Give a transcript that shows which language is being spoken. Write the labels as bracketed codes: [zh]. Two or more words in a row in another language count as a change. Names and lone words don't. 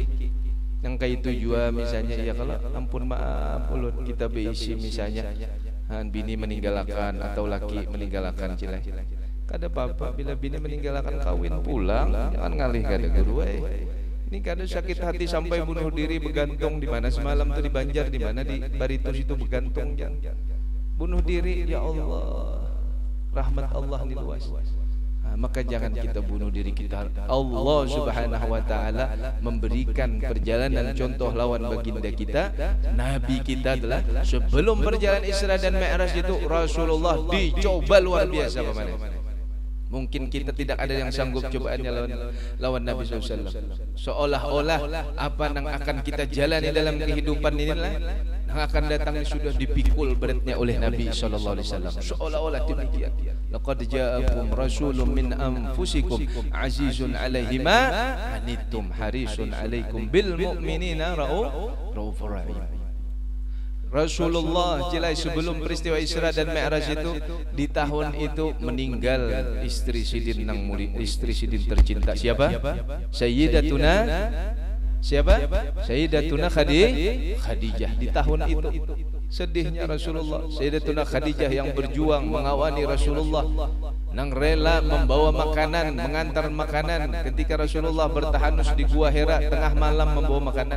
[bjn] Yang kayak itu juga misalnya ya kalau ampun maaf ulun kita beisi misalnya bini meninggalkan atau laki meninggalkan cilai kada apa-apa bila bini meninggalkan kawin pulang jangan ngalih kada guru ini kada sakit hati sampai bunuh diri bergantung di mana semalam tuh di Banjar di mana di Baritus itu bergantung bunuh diri ya Allah rahmat Allah ini luas. [id] Maka jangan kita bunuh diri kita. Allah subhanahu wa ta'ala memberikan perjalanan contoh lawan baginda kita. Nabi kita adalah sebelum perjalanan Isra dan Mi'raj itu Rasulullah dicoba luar biasa paman. Mungkin kita tidak ada yang sanggup cobaannya lawan Nabi SAW. Seolah-olah apa yang akan kita jalani dalam kehidupan inilah yang akan datang sudah dipikul beratnya oleh Nabi SAW. Seolah-olah demikian. [ar] لقد جاءكم رسول من أنفسكم عزيز عليه ما عنتم حريص عليكم بالمؤمنين رءوف رحيم. [id] Rasulullah jelas sebelum peristiwa Isra dan Mi'raj itu, di tahun itu meninggal istri Sidin nang mulia, istri Sidin tercinta siapa? Sayyidatuna siapa? Sayyidatuna Khadijah. Di tahun itu sedihnya Rasulullah. Sayyidatuna Khadijah yang berjuang mengawani Rasulullah, nang rela membawa makanan, mengantar makanan ketika Rasulullah bertahanus di Gua Hira tengah malam membawa makanan.